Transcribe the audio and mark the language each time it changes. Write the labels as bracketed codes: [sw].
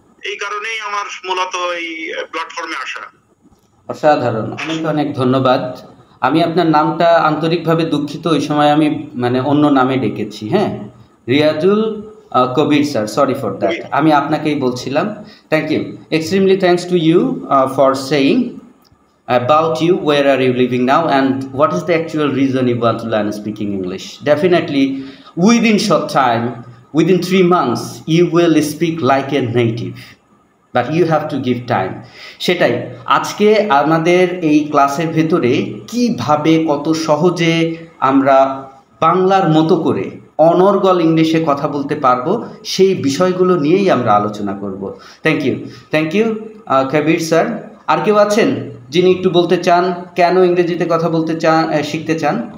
[bn] এই কারণেই আমার মূলত এই প্ল্যাটফর্মে আসা। অসাধারণ, অনেক অনেক ধন্যবাদ। আমি আপনার নামটা আন্তরিকভাবে দুঃখিত, ওই সময় আমি মানে অন্য নামে ডেকেছি। হ্যাঁ, রিয়াজুল কবির স্যার, [en] sorry for that, [bn] আমি আপনাকেই বলছিলাম। [en] Thank you, extremely thanks to you for saying about you, where are you living now, and what is the actual reason you want to learn speaking English. Definitely within short time, within 3 months you will speak like a native, but you have to give time. [bn] সেটাই আজকে আমাদের এই ক্লাসের ভেতরে কিভাবে কত সহজে আমরা বাংলার মতো করে অনর্গল ইংলিশে কথা বলতে পারবো, সেই বিষয়গুলো নিয়েই আমরা আলোচনা করব। [en] thank you [bn] Kabir sir. আর কেউ আছেন যিনি একটু বলতে চান কেন ইংরেজিতে কথা বলতে চান, শিখতে চান?